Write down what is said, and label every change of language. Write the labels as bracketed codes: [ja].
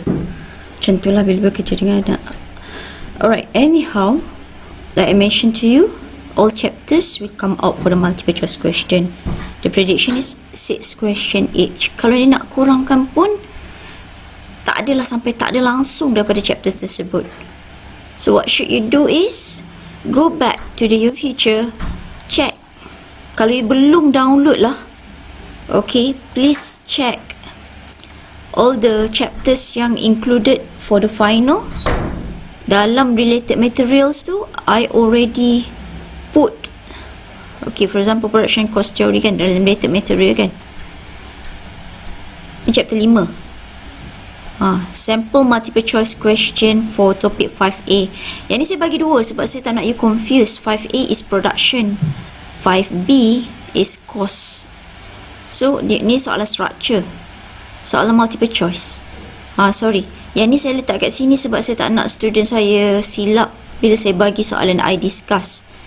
[ms] Macam tu lah bila kerja dengan anak. [en] Alright, anyhow, like I mentioned to you, all chapters will come out for the multiple choice question. The prediction is 6 question each. [ms] Kalau dia nak kurangkan pun, tak adalah sampai tak ada langsung daripada chapters tersebut. [en] So what should you do is, go back to the your future, check. [ms] Kalau you belum download lah, [en] okay, please check all the chapters yang included for the final. Dalam related materials tu, I already put, okay, for example, production cost theory kan, dalam related material kan. Ni chapter 5. Sample multiple choice question for topic 5A. [ms] Yang ni saya bagi dua sebab saya tak nak you confuse. [en] 5A is production, 5B is cost. [ms] So, ni soalan structure, soalan multiple choice. Sorry, yang ni saya letak kat sini sebab saya tak nak student saya silap bila saya bagi soalan I discuss.